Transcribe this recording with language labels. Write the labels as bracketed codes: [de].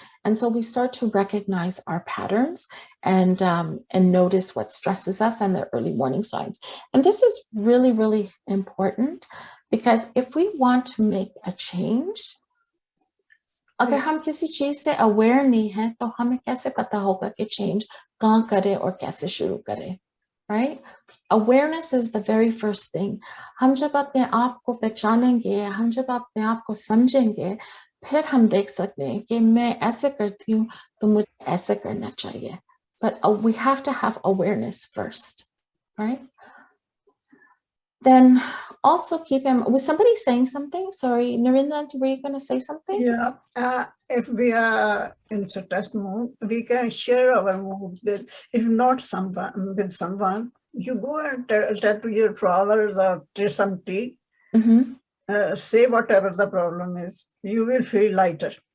[en] And so we start to recognize our patterns and notice what stresses us and the early warning signs. And this is really, really important because if we want to make a change, [hi] अगर हम किसी चीज से aware नहीं है तो हमें कैसे पता होगा कि चेंज कहाँ करें और कैसे शुरू करें, right? [en] Awareness is the very first thing. [hi] हम जब अपने आप को पहचानेंगे, हम जब अपने आप को समझेंगे, फिर हम देख सकते हैं कि मैं ऐसे करती हूँ तो मुझे ऐसे करना चाहिए. [en] But we have to have awareness first, right? Then also keep in, was somebody saying something? Sorry, Narendra, were you going to say something? Yeah, if we are in stress mood, we can share our mood with, if not someone, with someone, you go and tell to your flowers or drink some tea, say whatever the problem is, you will feel lighter.